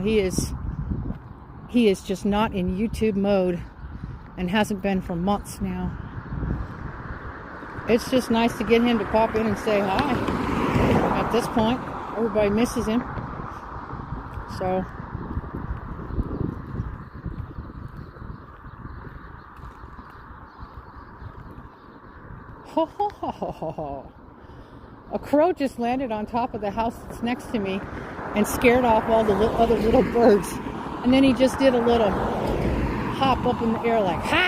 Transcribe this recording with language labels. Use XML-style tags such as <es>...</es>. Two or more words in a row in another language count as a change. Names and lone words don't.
<en>He is just not in YouTube mode and hasn't been for months now. It's just nice to get him to pop in and say hi. At this point, everybody misses him. So ho ho ho ho ho ho. A crow just landed on top of the house that's next to me and scared off all the other little birds. And then he just did a little hop up in the air like, ha!</en>